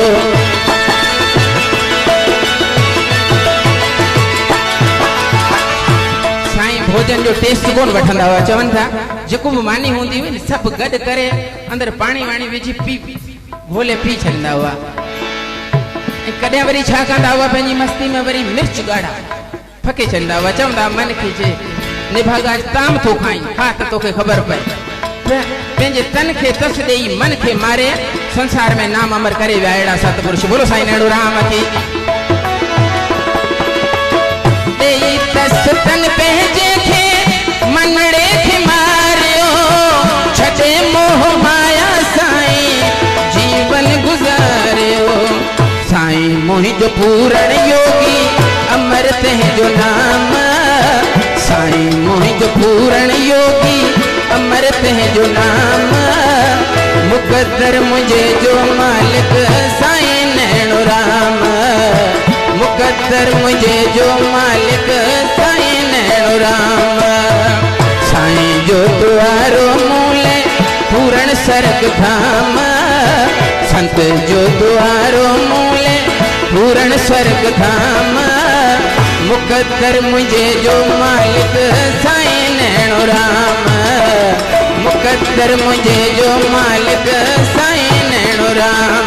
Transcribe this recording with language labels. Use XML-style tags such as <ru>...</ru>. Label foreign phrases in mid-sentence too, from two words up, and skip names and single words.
<sd>साईं भोजन जो टेस्ट कोन वठंदा हुआ, चवनि था जेको बि मानी हूंदी हुई न सभु गॾु करे अंदरि पाणी वाणी विझी पी घोले पी छॾींदा हुआ। कॾहिं वरी छा कंदा हुआ, पंहिंजी मस्ती में वरी मिर्च ॻाढ़ा फके छॾींदा हुआ। चवंदा मन खे जे निभागा ताम थो खाई, खा त तोखे ख़बर पए। पंहिंजे तन खे तस ॾेई मन खे मारे संसार में नाम अमर करे विया अहिड़ा सतपुरुष। बोलो साईं नेणू राम की। ॾेई तस तन पंहिंजे खे मनड़े खे मारियो, छॾे मोह माया साईं जीवन गुज़ारियो। साईं मुंहिंजो पूरण योगी अमर तंहिंजो नाम, साईं मुंहिंजो पूरण योगी अमर तंहिंजो नाम। मुक़द्दर मुंहिंजे जो मालिक साईं नैणो राम, मुक़द्दर मुंहिंजे जो मालिक साईं नैणो राम। साईं जो द्वारो मूले पूरण स्वर्ग धाम, संत जो द्वारो मूले पूरण स्वर्ग धाम। मुक़द्दर मुंहिंजे जो मालिक साईं नैणो राम, मुक़द्दर मुंहिंजे जो मालिक साईं नैणो राम।</sd>